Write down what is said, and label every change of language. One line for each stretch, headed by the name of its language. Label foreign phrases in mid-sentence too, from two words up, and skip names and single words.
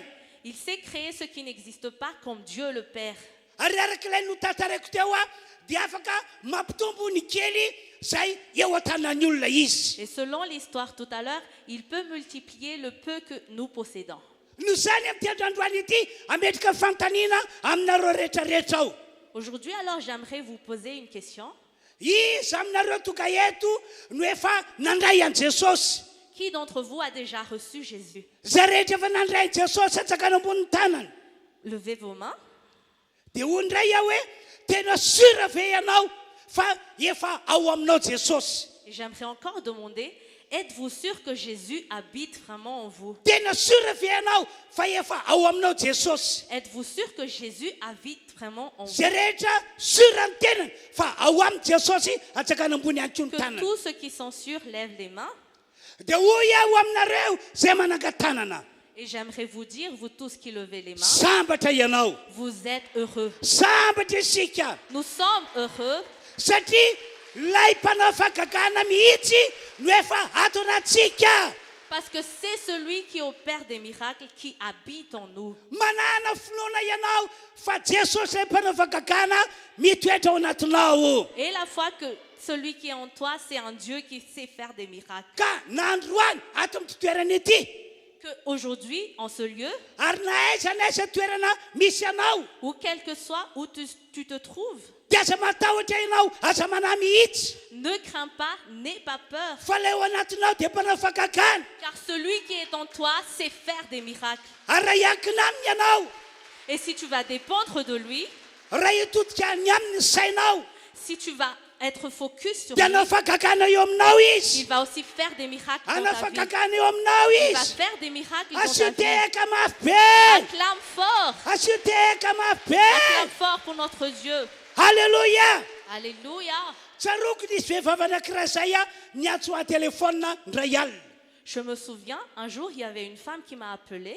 French: Il sait créer ce qui n'existe pas comme Dieu le Père.
Malagasy: Ary arak'ilay notantaraiko teo a dia afaka mampitombo ny kely zay eo an-tanan'ny olona izy.
French: Et selon l'histoire tout à l'heure, il peut multiplier le peu que nous possédons.
Malagasy: No zany amin'ny androany ity ametraka fantaniana aminareo rehetrarehetra ao.
French: Aujourd'hui, alors, j'aimerais vous poser une question.
Malagasy: Iza aminareo tonga eto no efa nandray an Jesosy.
French: Qui d'entre vous a déjà reçu Jésus?
Malagasy: Zay rehetra efa nandray an Jesosy atsakana ambonin'ny tanana.
French: Levez vos mains.
Malagasy: Dia hoy ndray aho hoe tena sura ve ianao fa efa ao aminao Jesosy.
French: Et j'aimerais encore demander, êtes-vous sûr que Jésus habite vraiment en vous?
Malagasy: Tena sura ve ianao fa efa ao aminao Jesosy.
French: Êtes-vous sûr que Jésus habite vraiment en vous?
Malagasy: Zay rehetra sura ny tenany fa ao amin'ny Jesosy atsakana ambony antsony
French: Que
Malagasy: tanana.
French: tous ceux qui sont sûrs lèvent les mains.
Malagasy: Dia hoy aho aminareo zay manangan-tanana.
French: Et j'aimerais vous dire, vous tous qui levez les mains,
Malagasy: Sambatra ianao.
French: vous êtes heureux.
Malagasy: Sambatra isika.
French: Nous sommes heureux
Malagasy: Satria lay mpanao fahagagana mihitsy no efa ato anatsika.
French: parce que c'est celui qui opère des miracles qui habite en nous.
Malagasy: Manana finoana ianao fa Jesosy lay mpanao fahagagana mitoetra ao anatinao.
French: Et la foi que celui qui est en toi, c'est un Dieu qui sait faire des miracles.
Malagasy: Ka nandroany ato amin'ny toerana ity.
French: Qu'aujourd'hui, en ce lieu,
Malagasy: Ary na aiza n'aiza toerana misy anao.
French: ou quel que soit où tu te trouves,
Malagasy: Dia aza matahotra ianao aza manahy mihitsy.
French: ne crains pas, n'aie pas peur,
Malagasy: Fa lay ao anatinao dia mpanao fahagagana.
French: car celui qui est en toi sait faire des miracles.
Malagasy: Ary raha hiankina aminy ianao.
French: Et si tu vas dépendre de lui,
Malagasy: Raha hitodika ny aminy sainao.
French: si tu vas être focus sur
Malagasy: Dia
French: lui,
Malagasy: anao fahagagana eo aminao
French: il
Malagasy: izy.
French: va aussi faire des miracles dans
Malagasy: Anao
French: ta vie.
Malagasy: fahagagana eo aminao
French: Il va
Malagasy: izy.
French: faire des miracles dans ta
Malagasy: Asio
French: vie.
Malagasy: tehaka mafy be.
French: Acclame fort.
Malagasy: Asio tehaka mafy be.
French: Acclame fort pour notre Dieu.
Malagasy: Halleluja.
French: Alléluia.
Malagasy: Tsaroko nisy vehivavy anankiray zay a niantso a telefôna ndray alina.
French: Je me souviens, un jour, il y avait une femme qui m'a appelé.